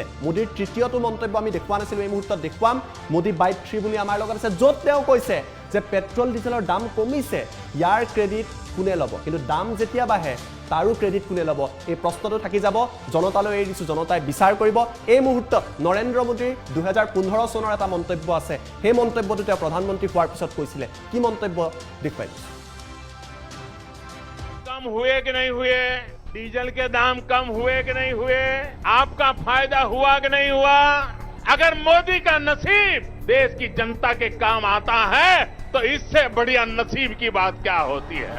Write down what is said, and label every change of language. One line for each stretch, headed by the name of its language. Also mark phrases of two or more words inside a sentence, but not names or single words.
Assamese: মোদীৰ তৃতীয়টো মন্তব্য আমি দেখুওৱা নাছিলোঁ, এই মুহূৰ্তত দেখুৱাম। মোদী বাইট 3 বুলি আমাৰ লগত আছে, য'ত তেওঁ কৈছে যে পেট্ৰল ডিজেলৰ দাম কমিছে, ইয়াৰ ক্ৰেডিট কোনে ল'ব? কিন্তু দাম যেতিয়া বাঢ়ে তাৰো ক্ৰেডিট কোনে ল'ব? এই প্ৰশ্নটো থাকি যাব। জনতালৈ এৰি দিছোঁ, জনতাই বিচাৰ কৰিব। এই মুহূৰ্তত নৰেন্দ্ৰ মোদীৰ 2015 চনৰ এটা মন্তব্য আছে, সেই মন্তব্যটো তেওঁ প্ৰধানমন্ত্ৰী হোৱাৰ পিছত কৈছিলে। কি মন্তব্য দেখুৱাই দিছোঁ।
Hindi: कम हुए कि नहीं हुए, डीजल के दाम कम हुए कि नहीं हुए, आपका फायदा हुआ कि नहीं हुआ? अगर मोदी का नसीब देश की जनता के काम आता है तो इससे बढ़िया नसीब की बात क्या होती है?